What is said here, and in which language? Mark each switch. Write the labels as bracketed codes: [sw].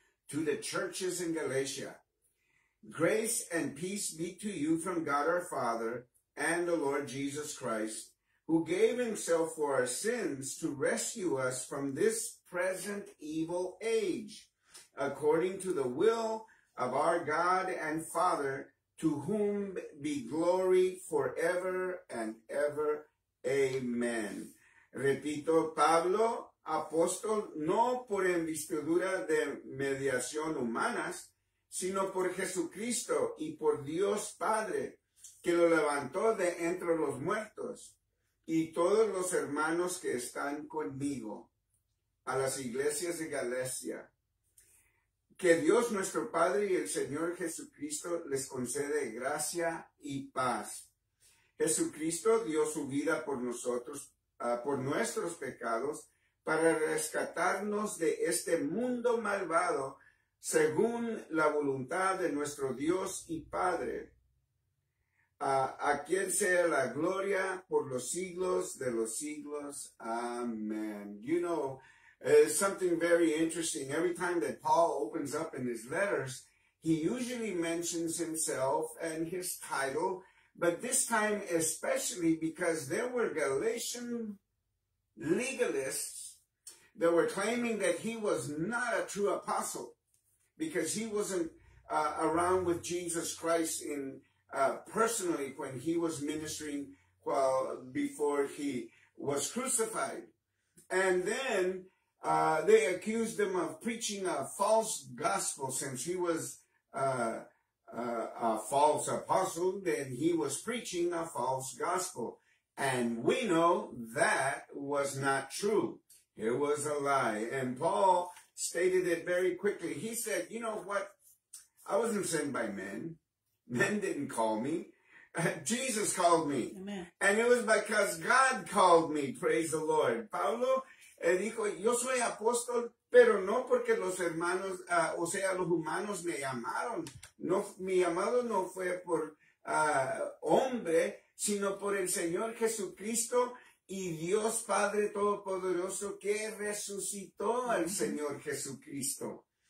[en] To the churches in Galatia, grace and peace be to you from God our Father and the Lord Jesus Christ, who gave himself for our sins to rescue us from this present evil age, according to the will of our God and Father, to whom be glory forever and ever. Amen. [es] Repito, Pablo, apóstol, no por investidura de mediación humanas, sino por Jesucristo y por Dios Padre, que lo levantó de entre los muertos, y todos los hermanos que están conmigo, a las iglesias de Galacia. Que Dios nuestro Padre y el Señor Jesucristo les concede gracia y paz. Jesucristo dio su vida por nosotros, por nuestros pecados, para rescatarnos de este mundo malvado, según la voluntad de nuestro Dios y Padre. A quien sea la gloria por los siglos de los siglos. Amen. [en] You know, something very interesting. Every time that Paul opens up in his letters, he usually mentions himself and his title, but this time especially because there were Galatian legalists that were claiming that he was not a true apostle because he wasn't around with Jesus Christ in personally when he was ministering before he was crucified. And then they accused him of preaching a false gospel. Since he was a false apostle, then he was preaching a false gospel. And we know that was not true. It was a lie. And Paul stated it very quickly. He said, you know what? I wasn't sent by men. Men didn't call me. Jesus called me. Amen. And it was because God called me. Praise the Lord. [es] Pablo dijo, yo soy apóstol, pero no porque los hermanos, o sea, los humanos me llamaron. No, mi llamado no fue por hombre, sino por el Señor Jesucristo y Dios Padre Todopoderoso que resucitó al Señor Jesucristo.